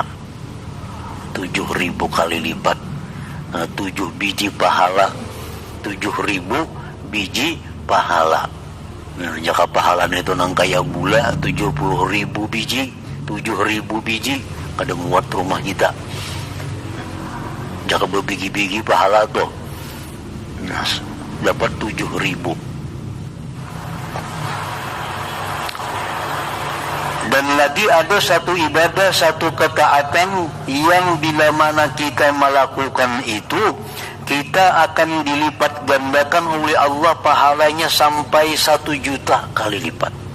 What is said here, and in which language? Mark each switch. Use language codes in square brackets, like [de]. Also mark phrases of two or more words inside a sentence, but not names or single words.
[id] 7.000 kali lipat. Nah, 7 biji pahala, 7.000 biji pahala. [bjn] Nah, jika pahalanya itu nang kaya gula 70.000 biji, 7.000 biji kada muat rumah kita. [id] Jika berbiji-biji pahala tuh, nah, dapat 7.000. Dan lagi ada satu ibadah, satu ketaatan yang bila mana kita melakukan itu, kita akan dilipat gandakan oleh Allah pahalanya sampai 1 juta kali lipat.